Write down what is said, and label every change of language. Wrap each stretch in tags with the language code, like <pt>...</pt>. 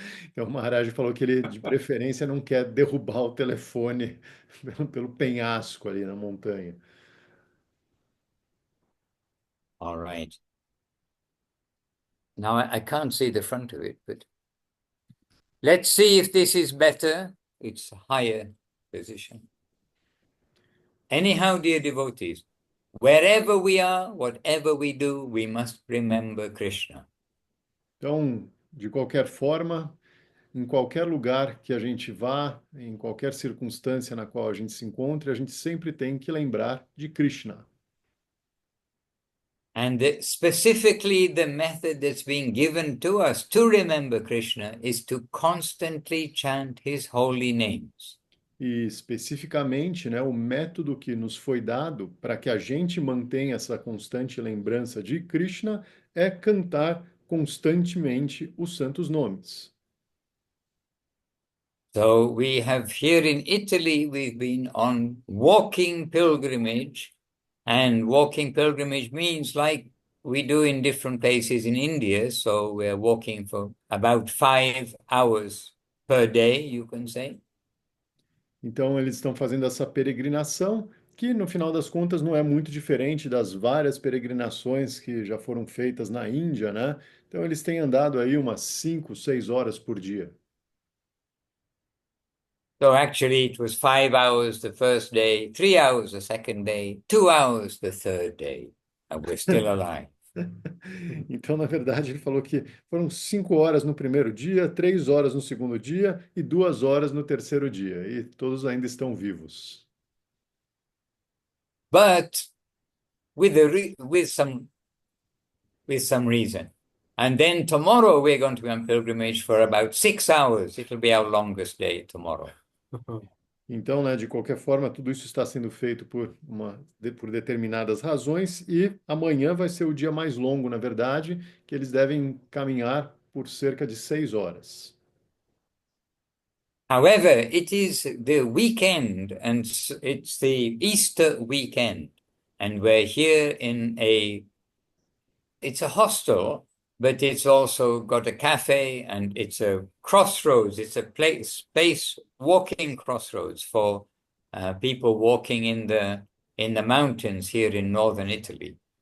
<pt>Então, o Maharaj falou que ele, de preferência, não quer derrubar o telefone pelo penhasco ali na montanha.</pt> <en>All right. Now I can't see the front of it, but let's see if this is better. It's a higher position. Anyhow, dear devotees, wherever we are, whatever we do, we must remember Krishna.</en> <pt>Então, de qualquer forma, em qualquer lugar que a gente vá, em qualquer circunstância na qual a gente se encontre, a gente sempre tem que lembrar de Krishna.</pt> <en>And specifically, the method that's being given to us to remember Krishna is to constantly chant his holy names.</en> <pt>E especificamente, né, o método que nos foi dado para que a gente mantenha essa constante lembrança de Krishna é cantar constantemente os santos nomes.</pt> <en>So we have here in Italy, we've been on walking pilgrimage, and walking pilgrimage means like we do in different places in India. So we're walking for about 5 hours per day, you can say.</en> <pt>Então, eles estão fazendo essa peregrinação, que no final das contas não é muito diferente das várias peregrinações que já foram feitas na Índia, né? Então, eles têm andado aí umas 5, 6 horas por dia.</pt> <en>So actually, it was 5 hours the first day, 3 hours the second day, 2 hours the third day, and we're still alive.</en> <pt>Então, na verdade, ele falou que foram 5 horas no primeiro dia, 3 horas no segundo dia e 2 horas no terceiro dia. E todos ainda estão vivos.</pt> <en>But with some reason. And then tomorrow we're going to be on pilgrimage for about 6 hours. It'll be our longest day tomorrow.</en> <pt>Então, né, de qualquer forma, tudo isso está sendo feito por determinadas razões e amanhã vai ser o dia mais longo, na verdade, que eles devem caminhar por cerca de 6 horas.</pt> <en>However, it is the weekend and it's the Easter weekend. And we're here it's a hostel, but it's also got a cafe and it's a crossroads. It's a space walking crossroads for people walking in the mountains here in northern Italy.</en>